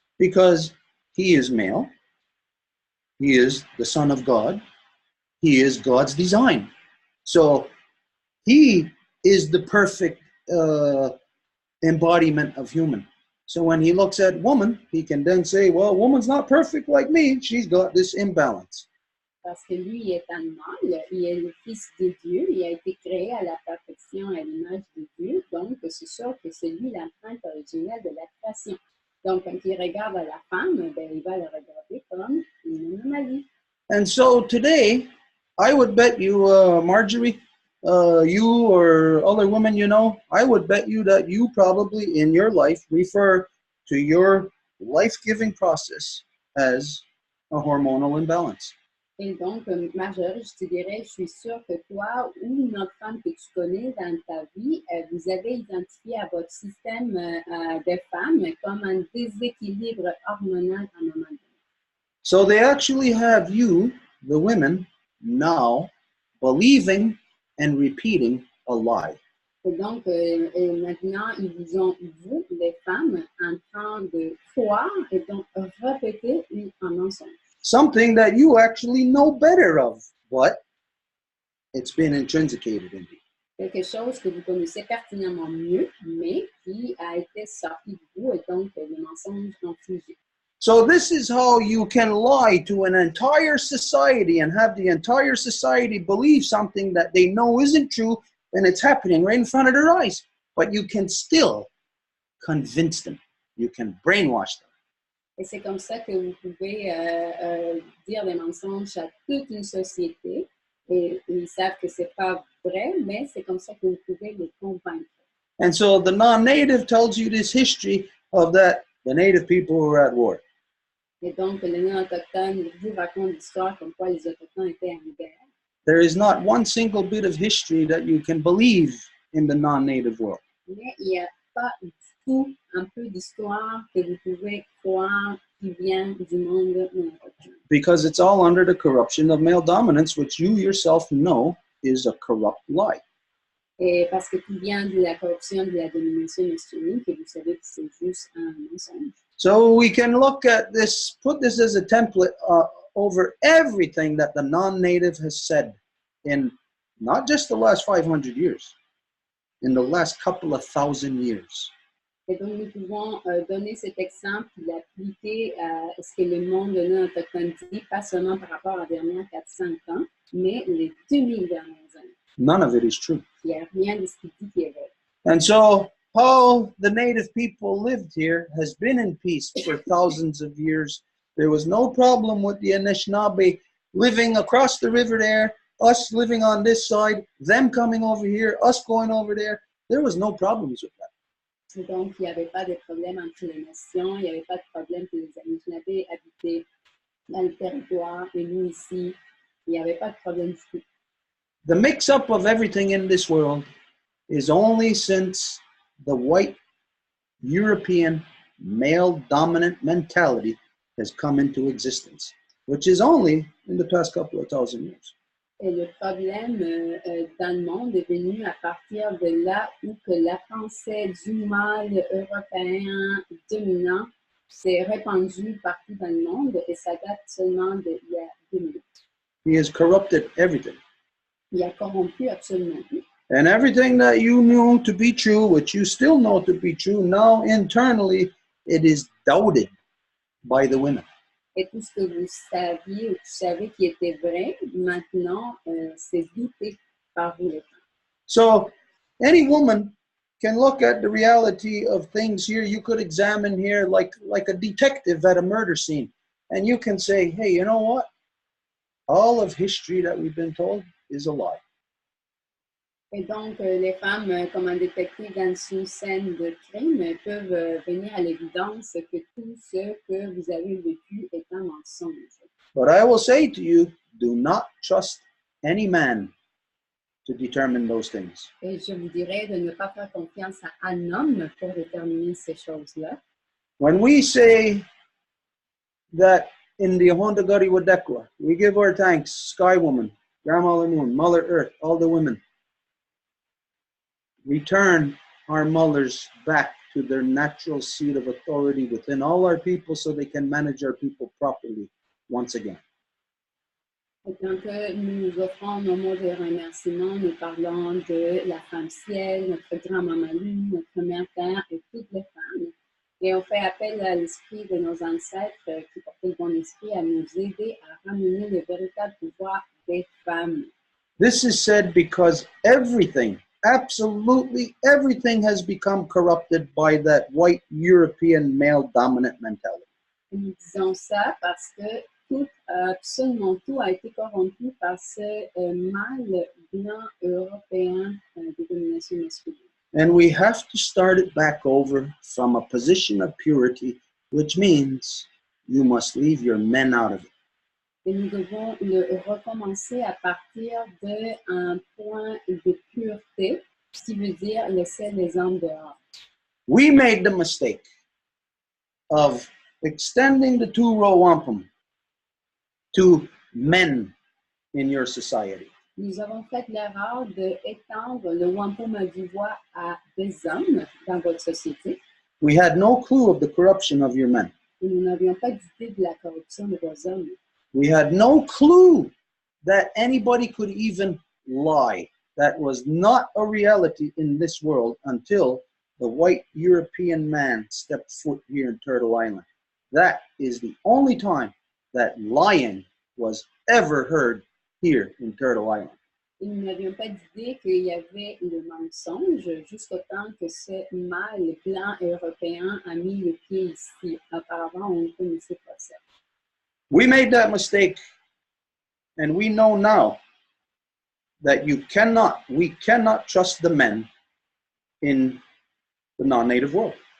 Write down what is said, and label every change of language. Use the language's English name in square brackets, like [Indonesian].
[English] Because he is male, he is the Son of God, he is God's design. So he is the perfect embodiment of human. So when he looks at woman, he can then say, well, woman's not perfect like me. She's got this imbalance. [French] Parce que lui, il est animal, il est le fils de Dieu, il a été créé à la perfection, à l'image de Dieu. Donc, c'est sûr que c'est lui l'empreinte originelle de la création. Donc, quand il regarde à la femme, ben, il va la regarder comme une anomalie. [English] And so today, I would bet you, Marjorie, you or other women you know, I would bet you that you probably in your life refer to your life-giving process as a hormonal imbalance. [French] Et donc, Marjorie, je te dirais, je suis sûre que toi ou une autre femme que tu connais dans ta vie, vous avez identifié à votre système de femmes comme un déséquilibre hormonal à un moment donné. [English] So they actually have you, the women, now believing and repeating a lie. [French] Et donc, maintenant, ils vous ont, vous, les femmes, en train de croire et donc répéter un mensonge. [English] Something that you actually know better of, but it's been intrinsicated in you. [French] Quelque chose que vous connaissez pertinemment mieux, mais qui a été sorti de vous et donc le mensonge infligé. [English] So this is how you can lie to an entire society and have the entire society believe something that they know isn't true, and it's happening right in front of their eyes. But you can still convince them. You can brainwash them. [French] Et c'est comme ça que vous pouvez dire des mensonges à toute une société. Et ils savent que c'est pas vrai, mais c'est comme ça que vous pouvez les convaincre. [English] And so the non-native tells you this history of that the native people were at war. [French] Et donc, les non-autochtones vous racontent l'histoire comme quoi les autochtones étaient en guerre. [English] There is not one single bit of history that you can believe in the non-native world. [French] Mais il n'y a pas du tout un peu d'histoire que vous pouvez croire qui vient du monde non-autochtone. [English] Because it's all under the corruption of male dominance, which you yourself know is a corrupt lie. [French] Et parce que tout vient de la corruption de la domination masculine, que vous savez que c'est juste un mensonge. [English] So we can look at this, put this as a template over everything that the non-native has said in not just the last 500 years, in the last couple of thousand years. [French] Et donc, nous pouvons donner cet exemple et l'appliquer à ce que le monde non autochtone dit, pas seulement par rapport à les dernières 400 ans, mais les 2000 dernières années. [English] None of it is true. [French] Il n'y a rien de ce qu'il dit qui est vrai. [English] And so how the native people lived here has been in peace for thousands of years. There was no problem with the Anishinaabe living across the river there, us living on this side, them coming over here, us going over there. There was no problems with that. [French] Donc, il n'y avait pas de problème entre les nations, il n'y avait pas de problème que les Anishinaabe habitaient dans le territoire et nous ici, il n'y avait pas de problème du tout. [English] The mix-up of everything in this world is only since the white European male-dominant mentality has come into existence, which is only in the past couple of thousand years. [French] Et le problème dans le monde est venu à partir de là où que la pensée du mâle européen dominant s'est répandue partout dans le monde et ça date seulement d'il y a 2 minutes. [English] He has corrupted everything. [French] Il a corrompu absolument tout. [English] And everything that you knew to be true, which you still know to be true, now internally it is doubted by the women. [French] Et tout ce que vous saviez ou tu savais qui était vrai, maintenant, c'est douté par vous les femmes. [English] So any woman can look at the reality of things here. You could examine here like a detective at a murder scene. And you can say, hey, you know what? All of history that we've been told is a lie. [French] Et donc, les femmes, comme un détective dans une scène de crime, peuvent venir à l'évidence que tout ce que vous avez vécu est un mensonge. [English] But I will say to you, do not trust any man to determine those things. [French] Et je vous dirais de ne pas faire confiance à un homme pour déterminer ces choses-là. [English] When we say that in the Ahondagari Wadekwa, we give our thanks, Sky Woman, Grandmother Moon, Mother Earth, all the women. Return our mothers back to their natural seat of authority within all our people so they can manage our people properly once again. [French] Et quand nous offrons nos mots de remerciement, nous parlons de la femme ciel, notre grand-maman lune, notre mère terre et toutes les femmes. Et on fait appel à l'esprit de nos ancêtres qui portaient le bon esprit à nous aider à ramener le véritable pouvoir des femmes. [English] This is said because everything, absolutely everything has become corrupted by that white European male-dominant mentality. [French] Et nous disons ça parce que tout, absolument tout a été corrompu par ce mâle blanc européen de domination masculine. [English] And we have to start it back over from a position of purity, which means you must leave your men out of it. [French] Et nous devons le recommencer à partir d'un point de pureté, ce qui veut dire laisser les hommes dehors. [English] We made the mistake of extending the two Row Wampum to men in your society. [French] Nous avons fait l'erreur d'étendre le wampum à Deux Voies à des hommes dans votre société. [English] We had no clue of the corruption of your men. [French] Et nous n'avions pas d'idée de la corruption de vos hommes. [English] We had no clue that anybody could even lie. That was not a reality in this world until the white European man stepped foot here in Turtle Island. That is the only time that lying was ever heard here in Turtle Island. [French] Et nous n'avions pas d'idée qu'il y avait le mensonge jusqu'au temps que ce mâle blanc européen a mis le pied ici. Auparavant, on ne connaissait pas ça. [English] We made that mistake, and we know now that we cannot trust the men in the non-native world.